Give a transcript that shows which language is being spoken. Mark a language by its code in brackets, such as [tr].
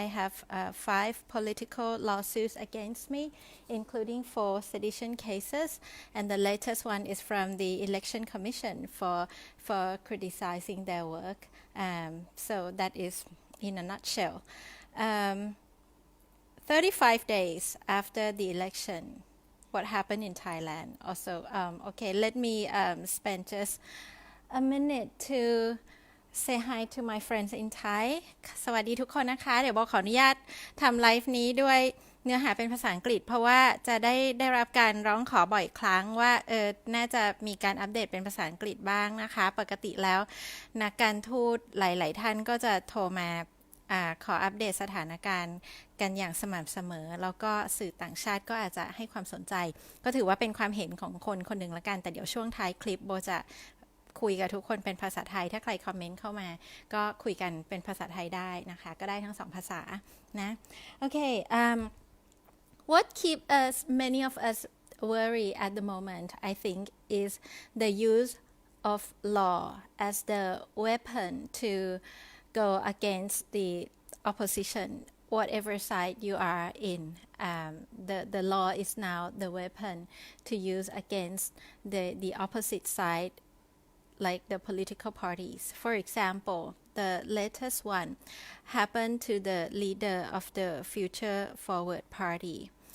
[en] I have 5 political lawsuits against me, including 4 sedition cases, and the latest one is from the Election Commission for criticizing their work. So that is in a nutshell. 35 days after the election, what happened in Thailand also. Okay, let me spend just a minute to say hi to my friends in Thai [th] สวัสดีทุกคนนะคะเดี๋ยวบอกขออนุญาตทำไลฟ์นี้ด้วยเนื้อหาเป็นภาษาอังกฤษเพราะว่าจะได้รับการร้องขอบ่อยครั้งว่าน่าจะมีการอัปเดตเป็นภาษาอังกฤษบ้างนะคะปกติแล้วนักการทูตหลายๆท่านก็จะโทรมา ขออัปเดตสถานการณ์กันอย่างสม่ำเสมอแล้วก็สื่อต่างชาติก็อาจจะให้ความสนใจก็ถือว่าเป็นความเห็นของคนคนหนึ่งละกันแต่เดี๋ยวช่วงท้ายคลิปโบจะ คุยกับทุกคนเป็นภาษาไทยถ้าใครคอมเมนต์เข้ามาก็คุยกันเป็นภาษาไทยได้นะคะก็ได้ทั้ง2ภาษานะโอเค [en] what keep us many of us worry at the moment I think is the use of law as the weapon to go against the opposition whatever side you are in. The law is now the weapon to use against the opposite side, like the political parties. For example, the latest one happened to the leader of the Future Forward Party.